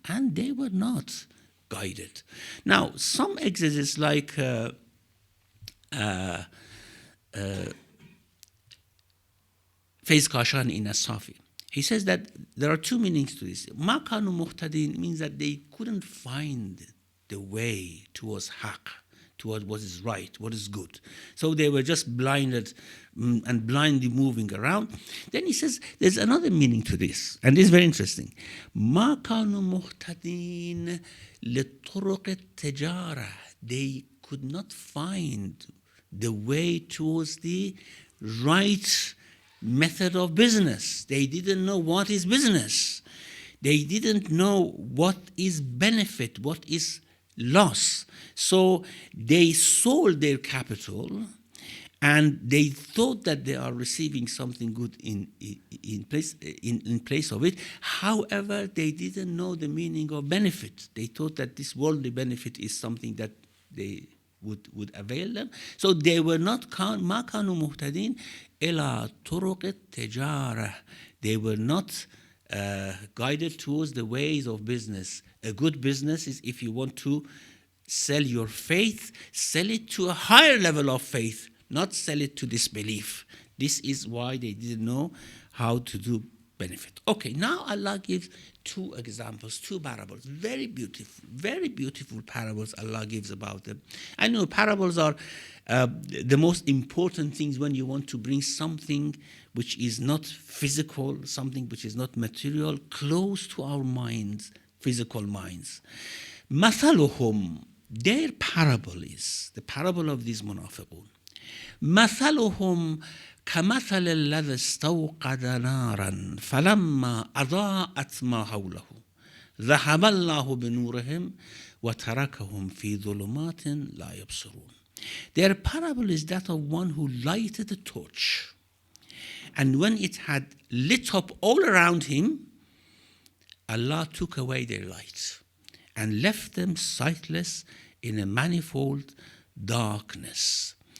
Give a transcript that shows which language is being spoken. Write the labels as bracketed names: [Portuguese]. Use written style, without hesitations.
[English] And they were not guided. Now, some exegetes like Faiz Kashani in As-Safi, he says that there are two meanings to this. [Arabic] مَا كَانُوا مُهْتَدِينَ [English] means that they couldn't find the way towards haqq, towards what is right, what is good. So they were just blinded and blindly moving around. Then he says there's another meaning to this, and this is very interesting. [Arabic] مَا كَانُوا مُهْتَدِينَ لِطُرُقِ التِّجَارَةِ. [English] They could not find the way towards the right method of business. They didn't know what is business. They didn't know what is benefit, what is loss. So they sold their capital, and they thought that they are receiving something good in place of it. However, they didn't know the meaning of benefit. They thought that this worldly benefit is something that they would avail them. So they were not [Arabic] ما كانوا مهتدين إلى طرق التجارة. [English] They were not guided towards the ways of business. A good business is if you want to sell your faith, sell it to a higher level of faith, not sell it to disbelief. This is why they didn't know how to do benefit. Okay, now Allah gives two examples, two parables, very beautiful parables Allah gives about them. I know parables are the most important things when you want to bring something which is not physical, something which is not material, close to our minds, physical minds. [Arabic] مثلهم, [English] their parable is, the parable of these munafiqun. [Arabic] مثلهم كمثل الذي استوقد نارا فلما أضاءت ما حوله ذهب الله بنورهم وتركهم في ظلمات لا يبصرون. [English] Their parable is that of one who lighted a torch, and when it had lit up all around him, Allah took away their light and left them sightless in a manifold darkness.